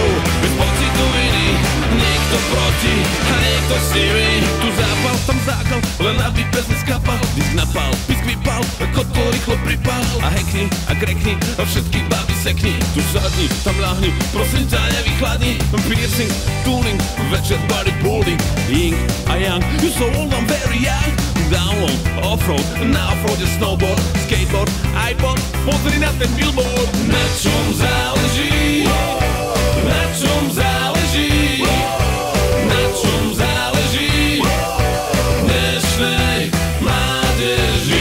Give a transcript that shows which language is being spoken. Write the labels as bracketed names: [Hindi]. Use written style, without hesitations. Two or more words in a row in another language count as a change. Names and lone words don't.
[Slovak] Bez pocitu viny, niekto proti a niekto s nimi. Tu zápal, tam zákal, len aby pes neskapal. Disk napal, pisk vypal, kotol rýchlo pripal. A hackni, a krekni, a všetky baby sekni. Tu sadni, tam ľahni, prosím ťa nevychladni. [English] Piercing, tuning, [Slovak] večer bodybuilding. [English] Ying a yang, you so old, I'm very young. [Slovak] Download, offroad, na offroade [English] snowboard, skateboard, [Slovak] iPod, pozri na ten billboard. Na čom záleží? Na čom záleží? Na čom záleží? Dnešnej mládeži.